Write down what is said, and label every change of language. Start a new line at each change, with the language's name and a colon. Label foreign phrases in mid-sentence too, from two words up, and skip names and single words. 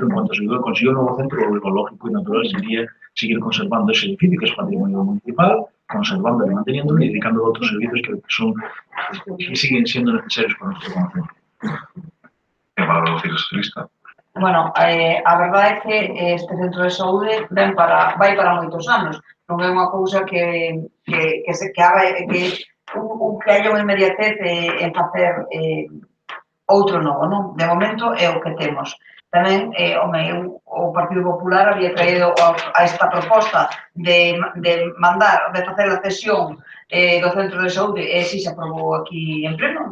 Spanish: En cuanto se consiguió un nuevo centro, lo lógico y natural sería seguir conservando ese edificio, que es patrimonio municipal, conservándolo y manteniéndolo y dedicándolo a otros servicios que siguen siendo necesarios para nuestro concello. ¿Qué palabra decir el socialista? Bueno,
Galician: a verdade é que este centro de saúde vai para moitos anos. Non é unha cousa que haya unha inmediatez en facer outro novo, non? De momento é o que temos. Tamén, o Partido Popular había traído a esta proposta de facer a cesión do centro de saúde e si se aprobou aquí en pleno.